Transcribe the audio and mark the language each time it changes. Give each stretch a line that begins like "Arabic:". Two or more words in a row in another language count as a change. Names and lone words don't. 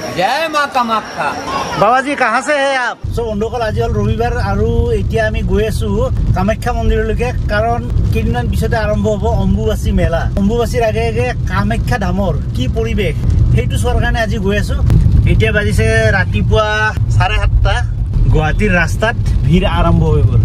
Hindi: जय मां कामाख्या। बाबा जी कहाँ से है आप?
Assamese: सो बंधुসকল আজি হল ৰবিবাৰ আৰু এতিয়া আমি গৈ আছো কামাখ্যা মন্দিৰলৈকে কাৰণ কেইদিনমান পিছতে আৰম্ভ হ'ব অম্বুবাচী মেলা। অম্বুবাচীৰ আগে আগে কামাখ্যা ধামৰ কি পৰিৱেশ সেইটো চোৱাৰ কাৰণে আজি গৈ আছো। এতিয়া বাজিছে ৰাতিপুৱা 7:30 গুৱাহাটীৰ ৰাস্তাত ভিৰ আৰম্ভ হৈ গ'ল।